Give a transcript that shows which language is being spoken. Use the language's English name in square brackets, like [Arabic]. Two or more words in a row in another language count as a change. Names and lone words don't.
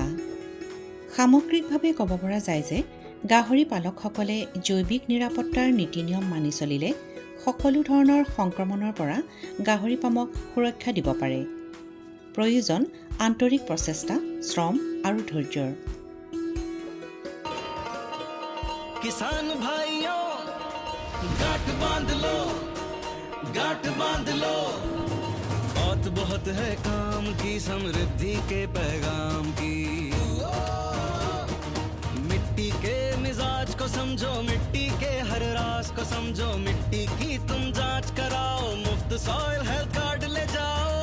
[Assamese] সামগ্ৰিকভাৱে ক'ব পৰা যায় যে গাহৰি পালকসকলে জৈৱিক নিৰাপত্তাৰ নীতি নিয়ম মানি চলিলে সকলো ধৰণৰ সংক্ৰমণৰ পৰা গাহৰি পামক সুৰক্ষা দিব পাৰে। প্ৰয়োজন আন্তৰিক প্ৰচেষ্টা, শ্ৰম আৰু ধৈৰ্যৰ। [Hindi] किसान भाइयों गांठ बांध लो, गांठ बांध लो, बहुत बहुत है काम की, समृद्धि के पैगाम की। मिट्टी के मिजाज को समझो, मिट्टी के हर राज को समझो, मिट्टी की तुम जांच कराओ, मुफ्त [English] soil health card [Hindi] ले जाओ।